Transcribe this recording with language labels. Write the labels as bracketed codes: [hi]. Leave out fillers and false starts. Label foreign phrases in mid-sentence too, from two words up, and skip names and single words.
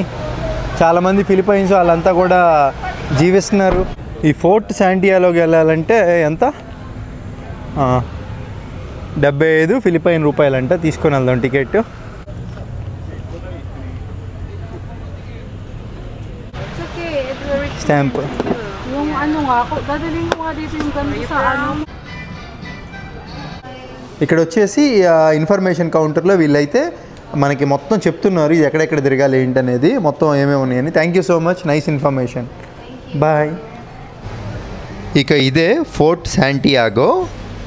[te] చాలామంది ఫిలిప్పైన్స్ వాళ్ళంతా కూడా జీవిస్తున్నారు. ఈ ఫోర్ట్ శాంటియాగోకి వెళ్ళాలంటే ఎంత, 75 ఫిలిప్పైన్ రూపాయలంట. తీసుకొని వెళ్దాం టికెట్. స్టాంప్. [tl] Yung ano nga, dadalhin ko nga dito yung ganito sa ano. [te] ఇక్కడ వచ్చేసి [en] information counter [te] వీళ్ళైతే మనకి మొత్తం చెప్తున్నారు ఇది ఎక్కడెక్కడ తిరగాలి ఏంటనేది, మొత్తం ఏమేమి ఉన్నాయని. [en] Thank you so much, nice information. Bye. [te] ఇక ఇదే ఫోర్ట్ శాంటియాగో.